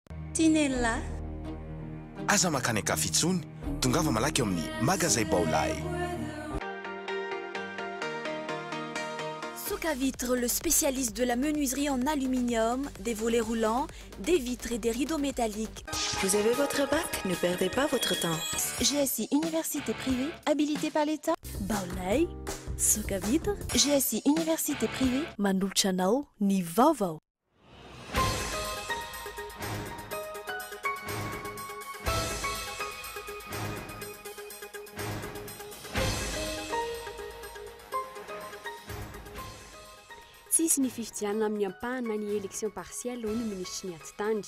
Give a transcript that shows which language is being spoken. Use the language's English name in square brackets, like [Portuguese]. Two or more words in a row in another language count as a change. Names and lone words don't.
[Malagasy] Tinella aza makany akafitsony tongava malaky eo amin'ny magazay Baolay. [French] Soka Vitre, le spécialiste de la menuiserie en aluminium, des volets roulants, des vitres et des rideaux métalliques. Vous avez votre bac? Ne perdez pas votre temps. GSI Université privée, habilitée par l'État. [Malagasy] Baolay, Soka Vitre, GSI Université privée, manolotra anao ny vaovao. Tsisy ny fifidianana amin'ny ampahana ny [French] élection partielle [Malagasy] ho ny ministry ny atitandry.